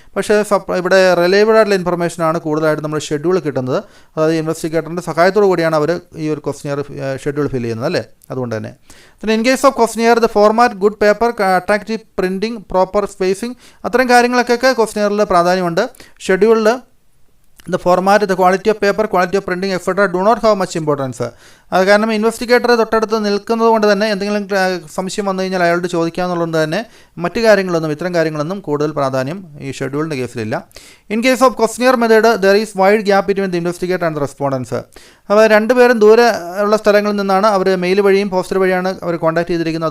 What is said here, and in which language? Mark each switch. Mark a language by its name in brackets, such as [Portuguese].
[Malayalam] പക്ഷേ ഇവിടെ റിലയബിൾ ആയിട്ടുള്ള ഇൻഫർമേഷനാണ് കൂടുതലായിട്ട് നമ്മൾ ഷെഡ്യൂൾ കിട്ടുന്നത്. അതായത് ഇൻവെസ്റ്റിഗേറ്ററിൻ്റെ സഹായത്തോടു കൂടിയാണ് അവർ ഈ ഒരു ക്വസ്റ്റ്യനെയർ ഷെഡ്യൂൾ ഫില്ല് ചെയ്യുന്നത് അല്ലേ. അതുകൊണ്ട് തന്നെ പിന്നെ [English] in case of questionnaire the format, good paper, attractive printing, proper spacing, [Malayalam] അത്തരം കാര്യങ്ങളൊക്കെ ക്വസ്റ്റ്യനെയറിൽ പ്രാധാന്യമുണ്ട്. [English] ഷെഡ്യൂളിൽ the format, the quality of paper, quality of printing, etc. do not have much importance. [Malayalam] അത് കാരണം ഇൻവെസ്റ്റിഗേറ്റർ തൊട്ടടുത്ത് നിൽക്കുന്നത് കൊണ്ട് തന്നെ എന്തെങ്കിലും സംശയം വന്നു കഴിഞ്ഞാൽ അയാളോട് ചോദിക്കാമെന്നുള്ളത് തന്നെ മറ്റു കാര്യങ്ങളൊന്നും ഇത്തരം കാര്യങ്ങളൊന്നും കൂടുതൽ പ്രാധാന്യം ഈ ഷെഡ്യൂളിൻ്റെ കേസിലില്ല. [English] In case of questionnaire method there is wide gap between the investigator and the respondents. [Malayalam] അപ്പോൾ രണ്ടുപേരും ദൂരെ ഉള്ള സ്ഥലങ്ങളിൽ നിന്നാണ് അവർ മെയിൽ വഴിയും പോസ്റ്റർ വഴിയാണ് അവർ കോൺടാക്ട് ചെയ്തിരിക്കുന്നത്.